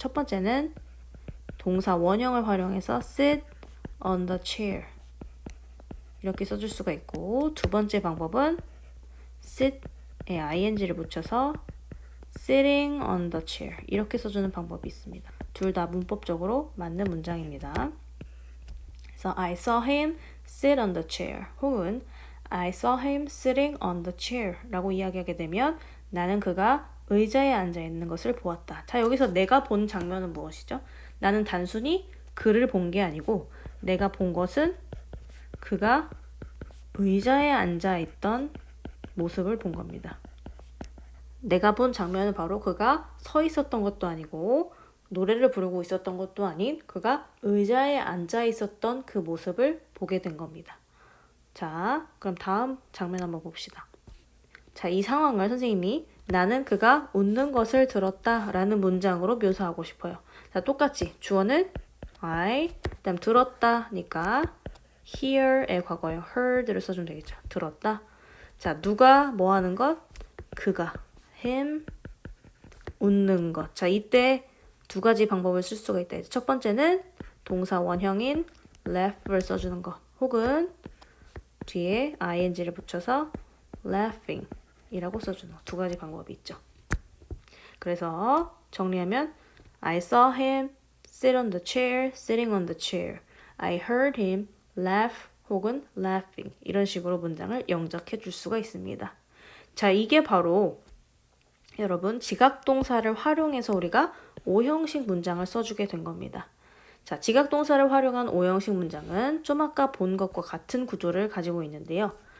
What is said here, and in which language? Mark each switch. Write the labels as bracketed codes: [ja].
[ko] 첫 번째는 동사 원형을 활용해서 [en] sit on the chair [ko] 이렇게 써줄 수가 있고, 두 번째 방법은 sit에 ing를 붙여서 [en] sitting on the chair [ko] 이렇게 써주는 방법이 있습니다. 둘 다 문법적으로 맞는 문장입니다. 그래서 [en] I saw him sit on the chair [ko] 혹은 I saw him sitting on the chair 라고 이야기하게 되면 나는 그가 의자에 앉아있는 것을 보았다. 자, 여기서 내가 본 장면은 무엇이죠? 나는 단순히 그를 본 게 아니고 내가 본 것은 그가 의자에 앉아있던 모습을 본 겁니다. 내가 본 장면은 바로 그가 서 있었던 것도 아니고 노래를 부르고 있었던 것도 아닌 그가 의자에 앉아 있었던 그 모습을 보게 된 겁니다. 자, 그럼 다음 장면 한번 봅시다. 자, 이 상황을 선생님이 나는 그가 웃는 것을 들었다 라는 문장으로 묘사하고 싶어요. 자, 똑같이 주어는 I, 그다음 들었다니까 hear의 과거형 heard를 써주면 되겠죠. 들었다. 자, 누가 뭐 하는 것? 그가. him. 웃는 것. 자, 이때 두 가지 방법을 쓸 수가 있다. 첫 번째는 동사 원형인 laugh를 써주는 것. 혹은 뒤에 ing를 붙여서 laughing 이라고 써주는 것. 두 가지 방법이 있죠. 그래서 정리하면 [en] I saw him sit on the chair, sitting on the chair. I heard him laugh [ko] 혹은 laughing 이런 식으로 문장을 영작해 줄 수가 있습니다. 자, 이게 바로 여러분 지각동사를 활용해서 우리가 오형식 문장을 써주게 된 겁니다. 자, 지각동사를 활용한 오형식 문장은 좀 아까 본 것과 같은 구조를 가지고 있는데요.